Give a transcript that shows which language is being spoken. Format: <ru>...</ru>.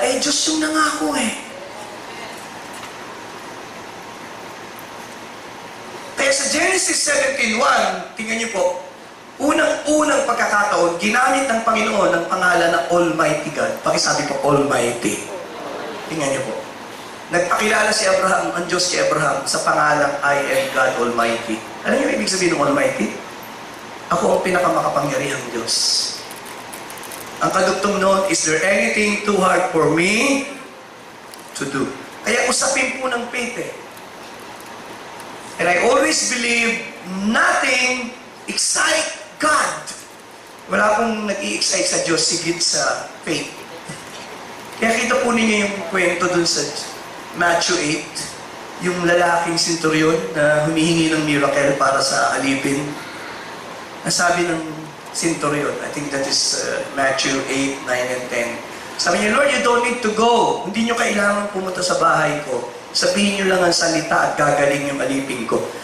<tl>Diyos yung nangako Kaya sa Genesis 17:1, tingnan niyo po, unang-unang pagkakataon, ginamit ng Panginoon ang pangalan ng Almighty God. Pakisabi po, Almighty. Tingnan niyo po. Nagpakilala si Abraham, ang Diyos kay Abraham, sa pangalang</tl> <en>I am God Almighty.</en> <tl>Alam niyo ibig sabihin ng Almighty? Ako ang pinakamakapangyarihang Diyos. Ang kadugtong noon,</tl> <en>is there anything too hard for me to do?</en> <tl>Kaya usapin po ng faith</tl> <en>And I always believe nothing excites God.</en> <tl>Wala akong nag-i-excite sa Diyos sigit sa faith. Kaya kita po ninyo yung kwento dun sa Matthew 8, yung lalaking centurion na humihingi ng miracle para sa alipin. Nasabi ng centurion,</tl> <en>I think that is Matthew 8, 9, and 10.</en> <tl>Sabi niya,</tl> <en>Lord, you don't need to go.</en> <tl>Hindi nyo kailangan pumunta sa bahay ko. Sabihin nyo lang ang salita at gagaling yung alipin ko.</tl>